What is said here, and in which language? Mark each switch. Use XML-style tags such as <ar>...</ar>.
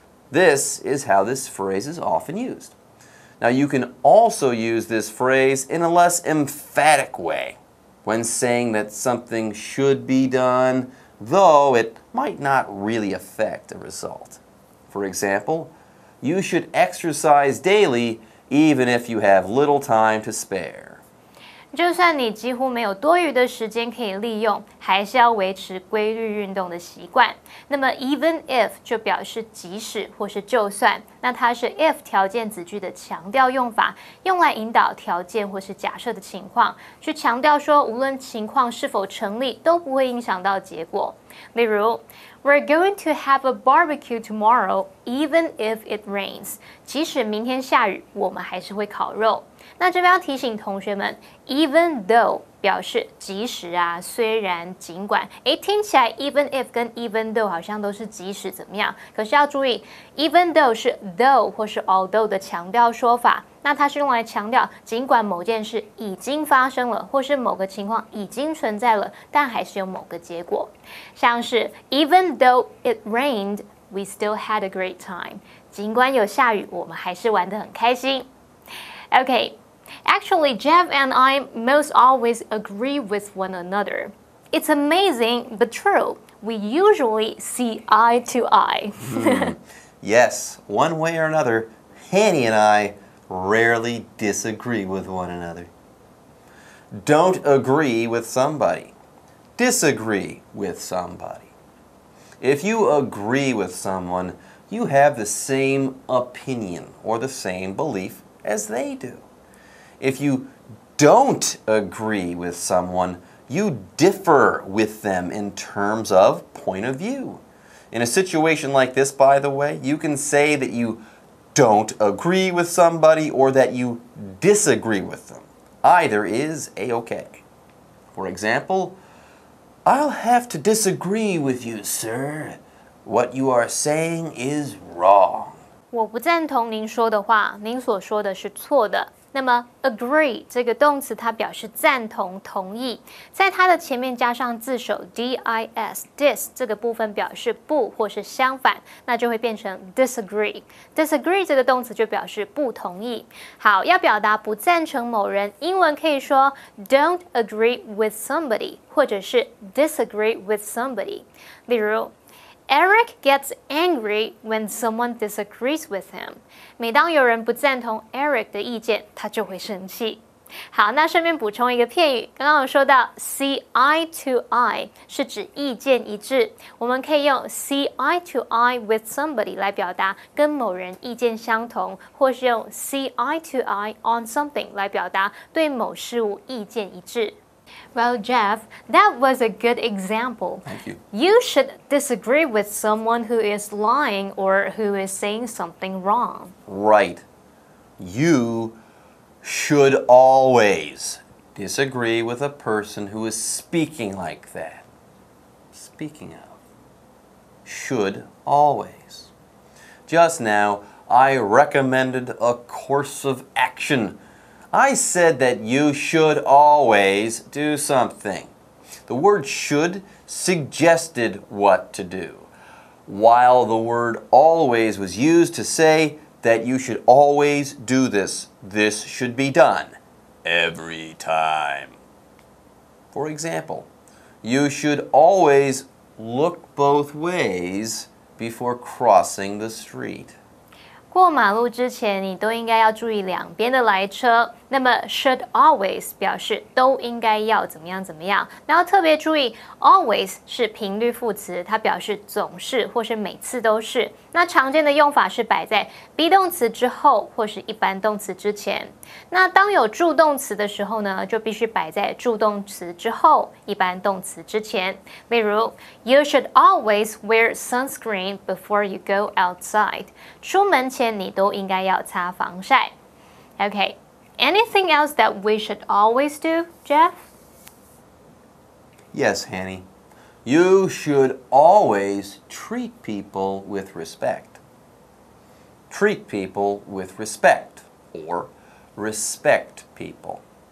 <en>This is how this phrase is often used. Now, you can also use this phrase in a less emphatic way when saying that something should be done, though it might not really affect a result. For example, you should exercise daily even if you have little time to spare.</en> <zh>就算你几乎没有多余的时间可以利用，还是要维持规律运动的习惯。那么 even if 就表示即使或是就算，那它是 if 条件子句的强调用法，用来引导条件或是假设的情况，去强调说无论情况是否成立，都不会影响到结果。例如</zh> <en>We're going to have a barbecue tomorrow, even if it rains.</en> <zh>即使明天下雨，我们还是会烤肉。那这边要提醒同学们 ，even though 表示即使啊，虽然，尽管。听起来 even if 跟 even though 好像都是即使怎么样，可是要注意 even though 是 though 或是 although 的强调说法，那它是用来强调尽管某件事已经发生了，或是某个情况已经存在了，但还是有某个结果。像是</zh> <en>even though it rained, we still had a great time.</en> <zh>尽管有下雨，我们还是玩得很开心。</zh> <en>Okay.Actually, Jeff and I most always agree with one another. It's amazing, but true. We usually see eye to eye. Yes, one way or another, Hanny and I rarely disagree with one another. Don't agree with somebody. Disagree with somebody. If you agree with someone, you have the same opinion or the same belief as they do.If you don't agree with someone, you differ with them in terms of point of view. In a situation like this, by the way, you can say that you don't agree with somebody or that you disagree with them. Either is a-okay. For example, I'll have to disagree with you, sir. What you are saying is wrong.</en> <zh>我不赞同您说的话，您所说的是错的。那么 agree 这个动词它表示赞同、同意，在它的前面加上字首 dis 这个部分表示不或是相反，那就会变成 disagree 这个动词就表示不同意。好，要表达不赞成某人，英文可以说</zh> <en>don't agree with somebody</en> <zh>或者是</zh> <en>disagree with somebody。</en> <zh>例如</zh> <en>Eric gets angry when someone disagrees with him.</en> <zh>每当有人不赞同 Eric 的意见，他就会生气。好，那顺便补充一个片语，刚刚有说到</zh> <en>see eye to eye</en> <zh>是指意见一致，我们可以用</zh> <en>see eye to eye with somebody</en> <zh>来表达跟某人意见相同，或是用</zh> <en>see eye to eye on something</en> <zh>来表达对某事物意见一致。</zh> <en>Well, Jeff, that was a good example. Thank you. You should disagree with someone who is lying or who is saying something wrong. Right. You should always disagree with a person who is speaking like that. Speaking of. Should always. Just now, I recommended a course of action.I said that you should always do something. The word should suggested what to do, while the word always was used to say that you should always do this. This should be done every time. For example, you should always look both ways before crossing the street.</en> <zh>过马路之前，你都应该要注意两边的来车。那么 should always 表示都应该要怎么样怎么样，然后特别注意 always 是频率副词，它表示总是或是每次都是。那常见的用法是摆在 be 动词之后或是一般动词之前。那当有助动词的时候呢，就必须摆在助动词之后，一般动词之前。例如</zh> <en>You should always wear sunscreen before you go outside.</en> <zh>出门前你都应该要擦防晒。</zh> <en>Okay.Anything else that we should always do, Jeff? Yes, Hanny. You should always treat people with respect. Treat people with respect, or respect people.</en>